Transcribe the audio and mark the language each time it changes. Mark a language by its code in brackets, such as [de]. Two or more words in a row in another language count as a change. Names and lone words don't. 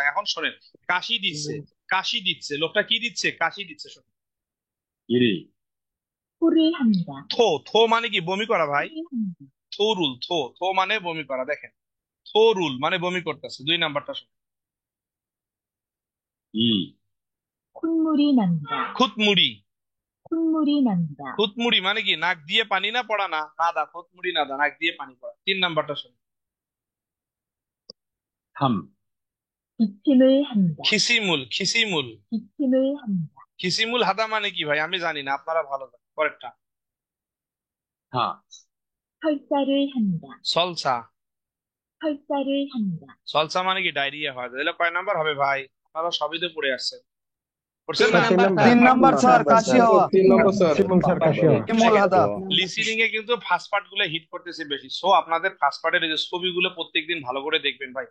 [bn] এখন শোনেন, কাশি দিচ্ছে, কাশি দিচ্ছে, লোকটা কি দিচ্ছে? কাশি দিচ্ছে। শোনেন, [ko] ইরি, 토를합니다. [bn] থো, থো মানে কি? বমি করা ভাই। [ko] 토를합니다. [bn] থোরুল, থো, থো মানে বমি করা। দেখেন থোরুল মানে বমি করতেছে। 2 নাম্বারটা শোনেন, [ko] ই, 콧물이 납니다. [bn] খুতমুড়ি। [ko] 콧물이 납니다. [bn] খুতমুড়ি মানে কি? নাক দিয়ে পানি না পড়া না, নাদা, [ko] 콧물이 나다, [bn] নাক দিয়ে পানি পড়া। 3 নাম্বারটা শোনেন, [ko] থাম, 기침을 합니다. [bn] খিসিমুল, খিসিমুল। [ko] 기침을 합니다. 기침을 하다 [bn] মানে কি ভাই? আমি জানি না, আপনারা ভালো জানেন। পরেরটা [ko] হা, 설사를 합니다. [bn] সলসা। [ko] 설사를 합니다. [bn] সলসা মানে কি? ডায়রিয়া হয়। তাহলে কয় নাম্বার হবে ভাই? আপনারা সবই তো পড়ে আসছেন, পড়ছেন না? 3 নাম্বার স্যার, কাশি হওয়া। 3 নম্বর স্যার। [ko] 기침을 하다. [bn] লিসেনিং এ কিন্তু [en] first part [bn] গুলো হিট করতেছে বেশি। সো আপনাদের [en] first part's [bn] এই যে ছবিগুলো প্রত্যেকদিন ভালো করে দেখবেন ভাই।